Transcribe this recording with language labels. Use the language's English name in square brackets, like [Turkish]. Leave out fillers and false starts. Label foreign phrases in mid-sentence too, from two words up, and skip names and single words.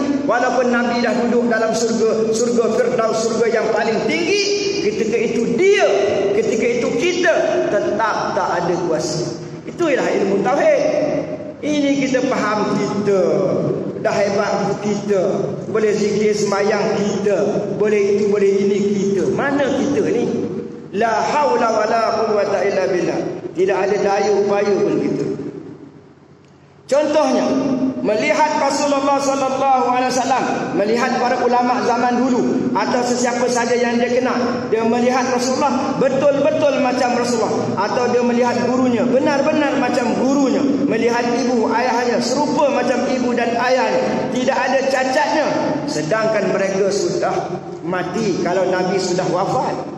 [Malay] walaupun Nabi dah duduk dalam surga Firdaus, surga yang paling tinggi, ketika itu dia, ketika itu kita tetap tak ada kuasa. Itu ialah ilmu tauhid. Ini kita faham, kita dah hebat kita, boleh zikir sembahyang kita, boleh itu boleh ini kita. Mana kita ni? [Arabic] لا حول ولا قوة إلا بالله. [Malay] Tidak ada daya upaya pun kita. Contohnya, melihat Rasulullah [Arabic] صلى الله عليه وسلم, [Malay] melihat para ulama zaman dulu atau sesiapa saja yang dia kenal, dia melihat Rasulullah betul-betul macam Rasulullah, atau dia melihat gurunya benar-benar macam gurunya, melihat ibu ayahnya serupa macam ibu dan ayahnya, tidak ada cacatnya, sedangkan mereka sudah mati kalau Nabi sudah wafat.